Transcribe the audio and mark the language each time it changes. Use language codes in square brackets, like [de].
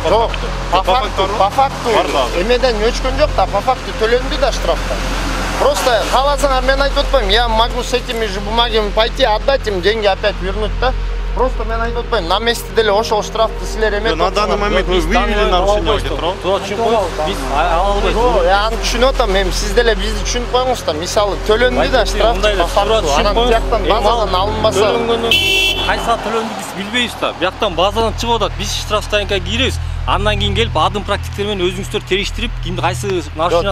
[ky] Жок, [ru] по факту [ky] эмеден өчкөн жок да, по факту төлөндү да штрафтар. [ru] Просто [ky] кааласаңар мен айтып атпайм, [ru] я могу с этими же бумагами пойти отдать им, деньги опять вернуть да. [ky] Просто мен айтып атпайм, [ru] на месте [ky] деле ошол штрафты силер эметип. [ru] На данный момент вы выявили нарушение, [ky] туурабы? Туура түшүнүп коюңуз. Биз ала албайбыз. Я аны түшүнүп атам, эми сиз деле бизди түшүнүп коюңуз да. Мисалы төлөндү да штраф, [ru] по факту [ky] анан бияктан базадан алынбаса. Кайсы төлөндү биз билбейбиз да. Бияктан базадан чыгып атат. Биз штраф стоянкага киребиз. Андан кийин келип адым практиктер менен өзүңүздөр териштирип, кимди кайсы машина